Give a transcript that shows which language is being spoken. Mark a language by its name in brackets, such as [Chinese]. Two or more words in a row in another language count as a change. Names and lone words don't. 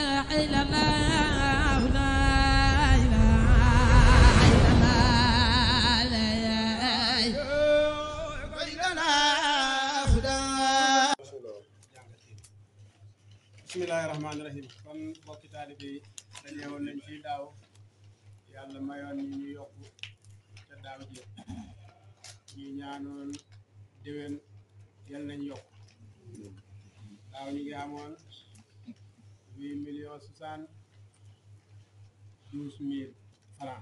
[Arabic] إلا الله لا إله إلا الله لا إله إلا الله. بسم الله الرحمن الرحيم. [Wolof] kon mbokki taalibe yi dañu woon nañ fii daaw yàlla mayoon ñu yokk te daaw ji ñu ñaanoon déwén yal nañ yokk. daaw ñu ngi amoon 8,072,000 francs.